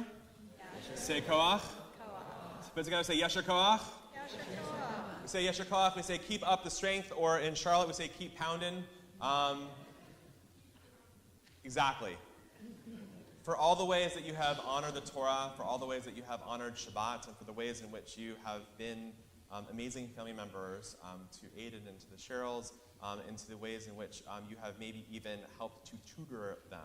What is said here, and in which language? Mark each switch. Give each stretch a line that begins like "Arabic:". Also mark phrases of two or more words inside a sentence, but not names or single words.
English: Say Koach? Put together, say
Hebrew: Yesher Koach?
English: We say
Hebrew: Yesher Koach,
English: we say keep up the strength, or in Charlotte we say keep pounding. Exactly. For all the ways that you have honored the Torah, for all the ways that you have honored Shabbat, and for the ways in which you have been amazing family members to Aiden and to the Sherrills, and to the ways in which you have maybe even helped to tutor them.